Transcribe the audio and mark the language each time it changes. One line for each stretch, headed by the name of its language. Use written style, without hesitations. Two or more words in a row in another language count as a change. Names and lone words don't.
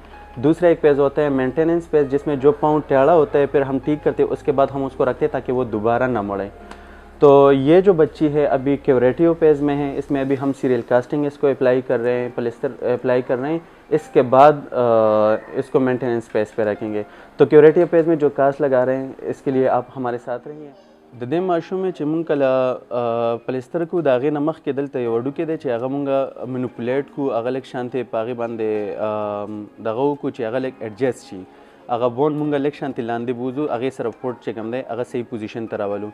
Urdu: دوسرا ایک پیج ہوتا ہے
English: maintenance page,
Urdu: جس میں جو پاؤں ٹیڑھا ہوتا ہے پھر ہم ٹھیک کرتے ہیں، اس کے بعد ہم اس کو رکھتے ہیں تاکہ وہ دوبارہ نہ مڑے. تو یہ جو بچی ہے ابھی
English: curative page
Urdu: میں ہے، اس میں ابھی ہم
English: serial casting
Urdu: اس کو اپلائی کر رہے ہیں,
English: plaster apply
Urdu: کر رہے ہیں. اس کے بعد اس کو
English: maintenance page
Urdu: پے رکھیں گے. تو
English: curative page
Urdu: میں جو کاسٹ لگا رہے ہیں، اس کے لیے آپ ہمارے ساتھ رہیے.
Pashto: د دې ماشوم چې مونږ کله پلستر کو د هغې نه مخکې دلته یو وډوکی دی چې هغه مونږ منیپولیټ کو، هغه لږ شانتې په هغې باندې دغه وکړو چې هغه لږ ایډجسټ شي. هغه بون مونږ لږ شانتې لاندې بوځو، هغې سره فوټ چې کوم دی هغه صحیح پوزیشن ته راولو.